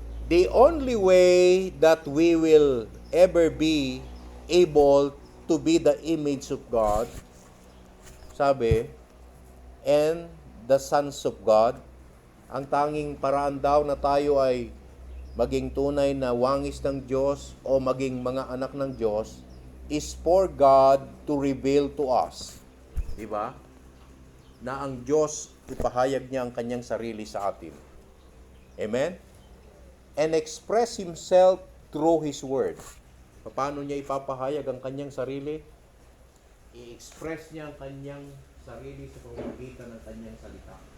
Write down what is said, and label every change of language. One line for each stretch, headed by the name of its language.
English: The only way that we will ever be able to be the image of God,
Filipino: sabi,
English: and the sons of God,
Filipino: ang tanging paraan daw na tayo ay maging tunay na wangis ng Diyos
English: o maging mga anak ng Diyos is for God to reveal to us.
Filipino: Diba? Na ang Diyos ipahayag niya ang kanyang sarili sa atin. Amen?
English: And express Himself through His Word.
Filipino: Paano niya ipapahayag ang kanyang sarili? I-express niya ang kanyang sarili sa pamamagitan ng kanyang salita.